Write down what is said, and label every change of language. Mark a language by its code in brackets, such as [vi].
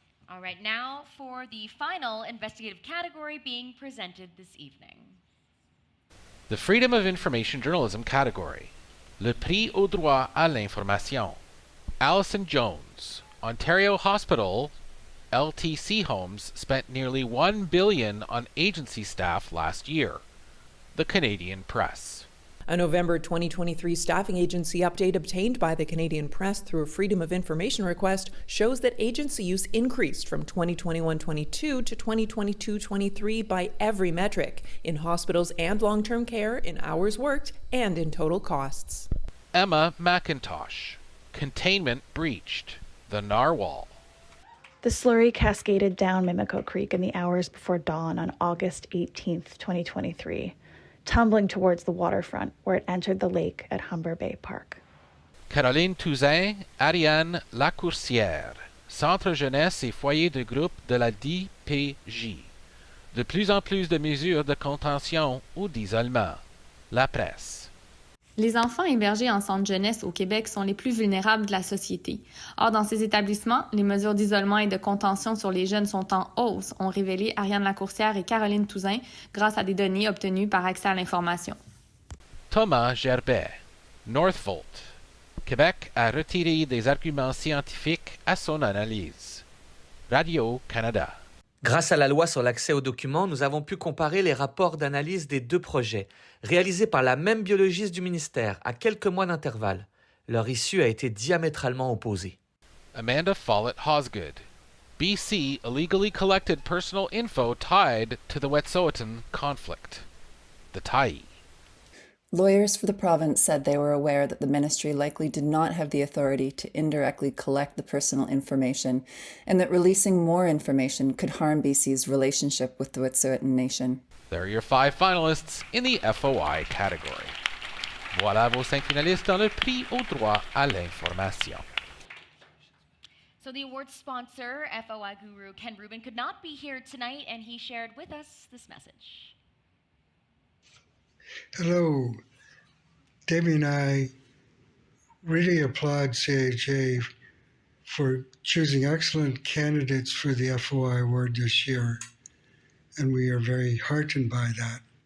[en] All right, now for the final investigative category being presented this evening. The Freedom of Information Journalism category. [fr] Le Prix au droit à l'information. [en] Allison Jones, Ontario Hospital, LTC Homes spent nearly $1 billion on agency staff last year. The Canadian Press. A November 2023 staffing agency update obtained by the Canadian Press through a Freedom of Information request shows that agency use increased from 2021-22 to 2022-23 by every metric, in hospitals and long-term care, in hours worked, and in total costs. Emma McIntosh, Containment Breached. The Narwhal. The slurry cascaded down Mimico Creek in the hours before dawn on August 18, 2023. Tumbling towards the waterfront where it entered the lake at Humber Bay Park. [fr] Caroline Touzin, Ariane Lacourcière, Centre Jeunesse et Foyer de Groupe de la DPJ. De plus en plus de mesures de contention ou d'isolement. La Presse. Les enfants hébergés en centre jeunesse au Québec sont les plus vulnérables de la société. Or, dans ces établissements, les mesures d'isolement et de contention sur les jeunes sont en hausse, ont révélé Ariane Lacourcière et Caroline Touzin grâce à des données obtenues par accès à l'information. Thomas Gerbet, Northvolt. Québec a retiré des arguments scientifiques à son analyse. Radio-Canada. Grâce à la loi sur l'accès aux documents, nous avons pu comparer les rapports d'analyse des deux projets, réalisés par la même biologiste du ministère, à quelques mois d'intervalle. Leur issue a été diamétralement opposée. [en] Amanda Follett-Hosgood. BC illegally collected personal info tied to the Wet'suwet'en conflict. The Tyee. Lawyers for the province said they were aware that the ministry likely did not have the authority to indirectly collect the personal information, and that releasing more information could harm BC's relationship with the Wet'suwet'en Nation. There are your 5 finalists in the FOI category. [fr] Voilà vos 5 finalistes dans le prix au droit à l'information. [en] So the award sponsor, FOI guru Ken Rubin, could not be here tonight, and he shared with us this message. Hello. Debbie and I really applaud CAJ for choosing excellent candidates for the FOI award this year, and we are very heartened by that.